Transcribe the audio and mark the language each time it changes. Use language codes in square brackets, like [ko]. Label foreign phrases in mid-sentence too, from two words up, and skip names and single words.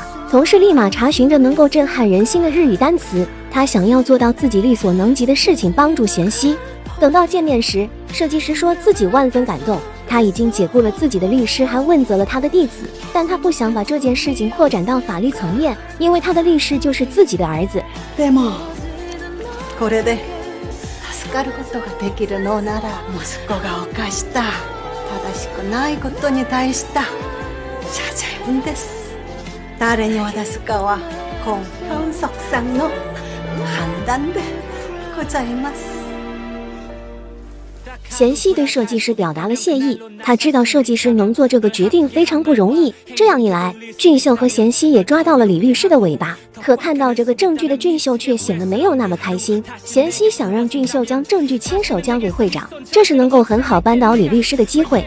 [zh] 同事立马查询着能够震撼人心的日语单词，他想要做到自己力所能及的事情，帮助贤熙。等到见面时，设计师说自己万分感动，他已经解雇了自己的律师，还问责了他的弟子，但他不想把这件事情扩展到法律层面，因为他的律师就是自己的儿子。 [ja] でもこれで助かることができるのなら、息子が犯した正しくないことに対した謝罪文です。誰に渡すかは今현석さんの判断でございます。 [zh] 贤熙对设计师表达了谢意，他知道设计师能做这个决定非常不容易。这样一来，俊秀和贤熙也抓到了李律师的尾巴。可看到这个证据的俊秀却显得没有那么开心。贤熙想让俊秀将证据亲手交给会长，这是能够很好扳倒李律师的机会。